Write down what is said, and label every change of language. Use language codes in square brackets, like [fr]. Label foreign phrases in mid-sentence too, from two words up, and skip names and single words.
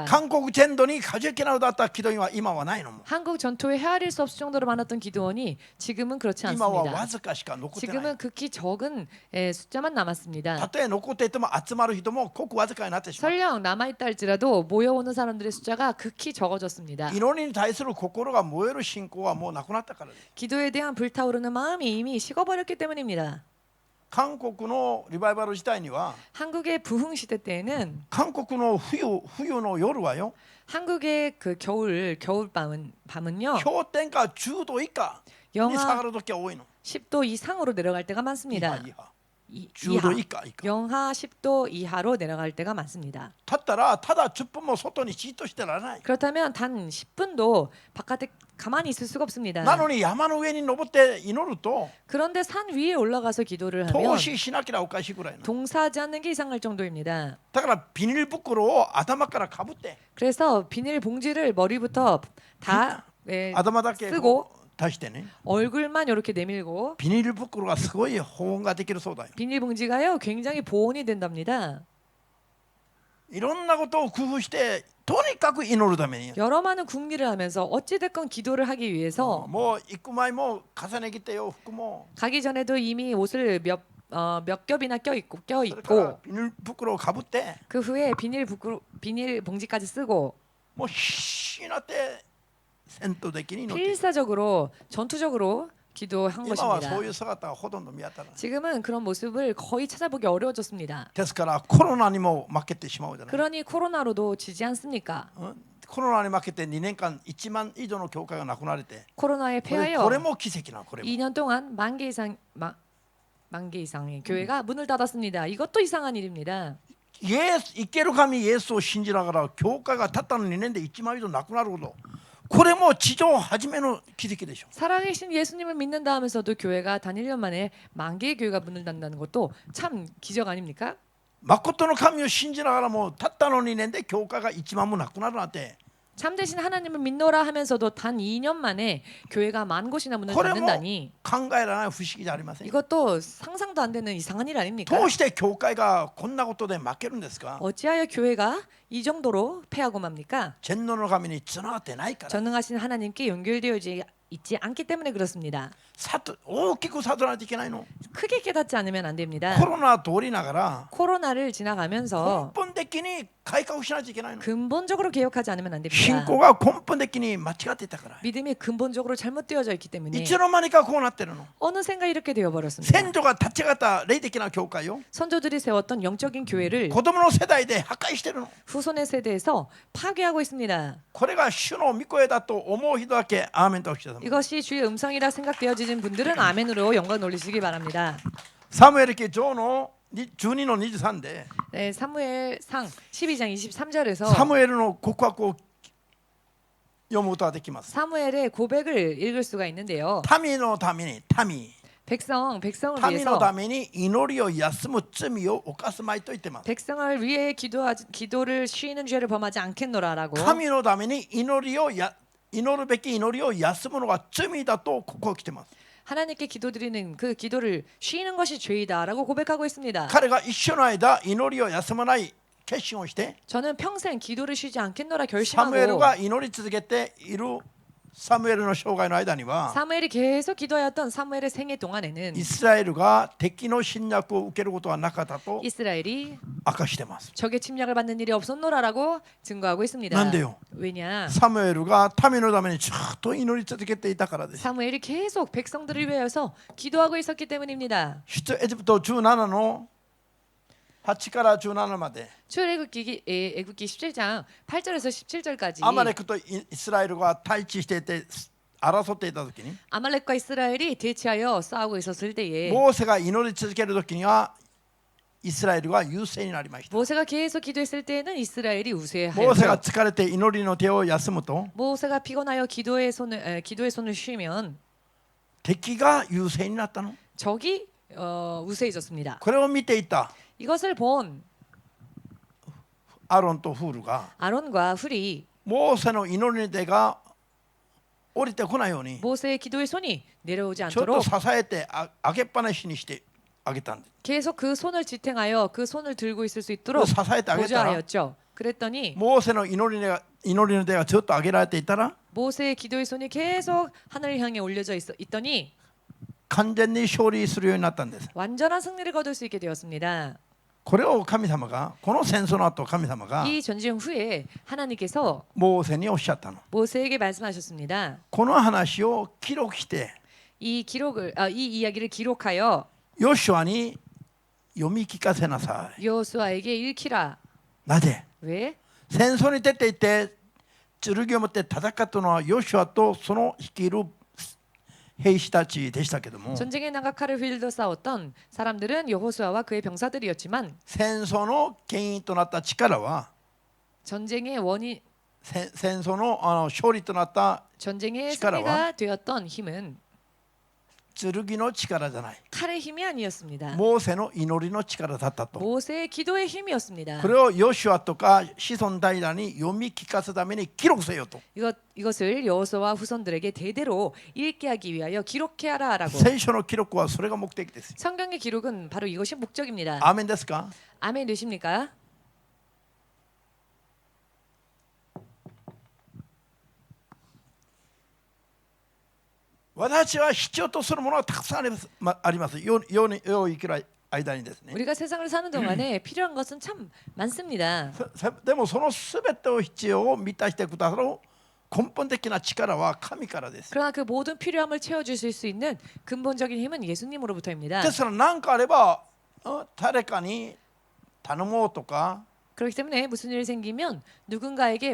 [ja] 韓国全土に数えきれなくなった기도員は今はないのも [ko] 한국 전토에 헤아릴 수 없을 정도로 많았던 기도원이 지금은 그렇지 [ja] 今は [ko] 않습니다. [ja] わずかしか残ってない [ko] 지금은 극히 적은 숫자만 남았습니다. [ja] たとえ残っていても集まる人もごくわずかになってしまう [ko] 설령 남아있다 할지라도 모여오는 사람들의 숫자가 극히 적어졌습니다. [ja] 祈りに対する心が燃える信仰はもうなくなったからです [ko] 기도에 대한 불타오르는 마음이 이미 식어버렸기 때문입니다. [ja] 韓国のリバイバル時代には [ko] 한국의 부흥 시대 때에는 [ja] 韓国の冬の夜はよ [ko] 한국의 그 밤은요 [ja] 氷点下10度以下に下 [ko] 영하 [ja] がる時は多いの [ko] 10도 이상으로 내려갈 때가 [ja] 以 [ko] 많습니다. [ja] 下10度以下 [ko] 영하 10도 이하로 내려갈 때가 많습니다. [ja] 立ったらただ10分も外にじっとしてられない [ko] 그렇다면 단 10분도 바깥에 가만히 있을 수가 없습니다. [ja] なのに山の上に登って祈ると [ko] 그런데 산 위에 올라가서 기도를 하면 [ja] 投資しなきゃおかしいぐらいの [ko] 동사하지 않는 게 이상할 정도입니다. [ja] だからビニール袋を頭からかぶって [ko] 그래서 비닐 봉지를 머리부터 다 [ja] 頭だけ [ko] 쓰고 [ja] 対してね [ko] 얼굴만 이렇게 내밀고 [ja] ビニール袋がすごい保温ができるそうだよ。 [ko] 비닐봉지가요 굉장히 보온이 된답니다. [ja] いろんなことを工夫してとにかく祈るために [ko] 여러 많은 궁리를 하면서 어찌됐건 기도를 하기 위해서 [ja] もう行く前も重ね着て洋服も [ko] 가기 전에도 이미 옷을 몇 겹이나 껴 [ja] それから [ko] 입고 [ja] ビニール袋をかぶって [ko] 그 후에 비닐 봉지까지 쓰고 [ja] もう必死になって戦闘的に祈っている。 [ko] 필사적으로 전투적으로 기도한 [ja] 今は [ko] 것입니다. [ja] そういう姿はほとんど見当たらない。 [ko] 지금은 그런 모습을 거의 찾아보기 어려워졌습니다. [ja] ですからコロナにも負けてしまうじゃない。 [ko] 그러니 코로나로도 지지 않습니까? [ja] コロナに負けて2年間1万以上の教会がなくなれて [ko] 코로나에 [ja] これ [ko] 패하여 [ja] も奇跡なこれも [ko] 2년 동안 만 개 이상의 교회가 문을 닫았습니다. 이것도 이상한 일입니다. [ja] 生ける神イエスを信じながら教会がたったの2年で1万以上なくなること、これも地上初めの奇跡でしょ。 [ko] 살아계신 예수님을 믿는다 하면서도 교회가 단 1년 만에 만 개의 교회가 문을 닫는다는 것도 참 기적 아닙니까? [ja] 誠の神を信じながらもたったの2年で教会が1万もなくなるなんて [ko] 참되신 하나님을 믿노라 하면서도 단 2년 만에 교회가 만 곳이나 문을 [ja] これも [ko] 닫는다니 [ja] 考えられない不思議じゃありません。 [ko] 이것도 상상도 안 되는 이상한 일 아닙니까? [ja] どうして教会がこんなことで負けるんですか。 [ko] 어찌하여 교회가 이 정도로 패하고 맙니까? [ja] 全能の神につながってないから。 [ko] 전능하신 하나님께 연결되어 있지 않기 때문에 그렇습니다. [ja] 大きく悟らないといけないの。 [ko] 크게 깨닫지 않으면 안 됩니다. [ja] コロナ通りながら [ko] 코로나를 [ja] 根 [ko] 지나가면서 [ja] 本的に改革しないといけないの。 [ko] 근본적으로 개혁하지 않으면 안 [ja] 信 [ko] 됩니다. [ja] 仰が根本的に間違っていたから。 [ko] 믿음이 근본적으로 잘못되어져 있기 [ja] い [ko] 때문에 [ja] つの間にかこうなってるの。 [ko] 어느샌가 이렇게 되어버렸습니다. [ja] 先祖が立ち上がった霊的な教会を [ko] 선조들이 세웠던 영적인 교회를 [ja] 子供の世代で破壊してるの。 [ko] 후손의 세대에서 파괴하고 있습니다. [ja] これが主の御声だと思う人だけアーメンとおっしゃる。 [ko] 이것이 주의 음성이라 생각되어지는 분들은 아멘으로 영광 올리시기 바랍니다. [ja] サムエル記上の12の23で [ko] 네, 사무엘상 12장 23절에서 [ja] サムエルの告白を読むことができます。 [ko] 사무엘의 고백을 읽을 수가 있는데요. [ja] 民のために民 [ko] 백성을 [ja] 民の [ko] 위해서 [ja] ために祈りを休む罪を犯すまいと言ってます。 [ko] 백성을 위해 기도를 쉬는 죄를 범하지 않겠노라라고 [ja] 神のために祈るべき祈りを休むのが罪だとここ来てます。 [ko] 하나님께 기도드리는 그 기도를 쉬는 것이 죄이다라고 고백하고 있습니다. [ja] 彼が一緒の間祈りを休まない決心をして [ko] 저는 평생 기도를 쉬지 않겠노라 [ja] サムエル [ko] 결심하고 [ja] が祈り続けているサムエルの生涯の間には [ko] 사무엘이 계속 기도하였던 사무엘의 생애 동안에는 [ja] イスラエルが敵の侵略を受けることはなかったと [ko] 이스라엘이 [ja] 明かしてます。 [ko] 적의 침략을 받는 일이 없었노라라고 증거하고 있습니다. 난데요? 왜냐? [ja] サムエルが民のためにずっと祈り続けていたからです。 [ko] 사무엘이 계속 백성들을 위하여서 기도하고 있었기 때문입니다. [ja] 出エジプト17の8から17まで [ko] 출애굽기 17장 8절에서 17절까지 [ja] アマレクとイスラエルが対峙していて争っていた時に [ko] 아말렉과 이스라엘이 대치하여 싸우고 있었을 때에 [ja] モーセが祈り続ける時にはイスラエルが優勢になりました。 [ko] 모세가 계속 기도했을 때에는 이스라엘이 [ja] モーセが [ko] 우세하였죠. [ja] 疲れて祈りの手を休むと [ko] 모세가 피곤하여 기도의 손을 쉬면 [ja] 敵が優勢になったの。 [ko] 적이 우세해졌습니다. [ja] これを見ていた [ko] 이것을 본 [ja] アロンとフールが [ko] 아론과 훌이 [ja] モーセの祈りの手が降りてこないように [ko] 모세의 기도의 손이 내려오지 [ja] ちょっと [ko] 않도록 [ja] 支えて上げっぱなしにしてあげたんです。 [ko] 계속 그 손을 지탱하여 그 손을 들고 있을 수 있도록 [ja] 支えてあげたら [ko] 보좌하였죠. 그랬더니 [ja] モーセの祈りの手がずっと上げられていたら [ko] 모세의 기도의 손이 계속 하늘을 향해 올려져 있더니 [ja] 完全に勝利するようになったんです。 [ko] 완전한 승리를 거둘 수 있게 되었습니다. [ja] これを神様がこの戦争の後神様が [ko] 이 전쟁 후에 하나님께서 [ja] モーセにおっしゃったの。 [ko] 모세에게 말씀하셨습니다. [ja] この話を記録して [ko] 이 이야기를 기록하여 [ja] ヨシュアに読み聞かせなさい。 [ko] 여호수아에게 읽히라. [ja] なぜ [ko] 왜? [ja] 戦争に出ていて剣を持って戦ったのはヨシュアとその率いる兵士たちでしたけども [ko] 전쟁에 나가 칼을 휘둘러 싸웠던 사람들은 여호수아와 그의 병사들이었지만 [ja] 戦争の牽引となった力は [ko] 전쟁의 원인 [ja] 戦争の勝利となった [ko] 전쟁의 [ja] 力は [ko] 승리가 되었던 힘은 [ja] 剣の力じゃない。 [ko] 칼의 힘이 아니었습니다. [ja] モーセの祈りの力だったと。 [ko] 모세의 기도의 힘이었습니다. [ja] これをヨシュアとか子孫代々に読み聞かせるために記録せよと。 [ko] 이것을 여호수아와 후손들에게 대대로 읽게 하기 위하여 기록해야 하라라고. [ja] 聖書の記録はそれが目的です。 [ko] 성경의 기록은 바로 이것이 목적입니다. [ja] アーメンですか？ [ko] 아멘 되십니까? [ja] 私は必要とするものはたくさんあります。世を生きる間にですね。 [ko] 우리가 세상을 사는 동안에 필요한 것은 참 많습니다. [ja] でもそのすべてを必要を満たしてくださる根本的な力は神からです。 [ko] 그러나 그 모든 필요함을 채워주실 수 있는 근본적인 힘은 예수님으로부터입니다. [ja] ですから何かあれば誰かに頼もうとか [ko] 그렇기 때문에 무슨 일이 생기면 누군가에게